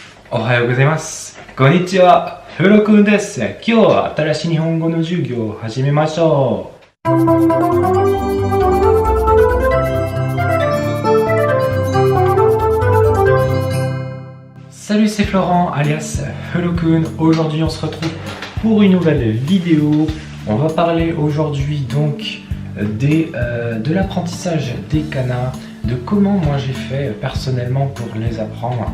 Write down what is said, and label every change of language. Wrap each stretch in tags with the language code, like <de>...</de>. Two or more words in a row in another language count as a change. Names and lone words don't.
<ja>おはようございます。こんにちは。フロくんです。今日は新しい日本語の授業を始めましょう。</ja> <fr>Salut, c'est Florent alias Hello-kun. Aujourd'hui on se retrouve pour une nouvelle vidéo. On va parler aujourd'hui donc de l'apprentissage des kanas, de comment moi j'ai fait personnellement pour les apprendre.</fr>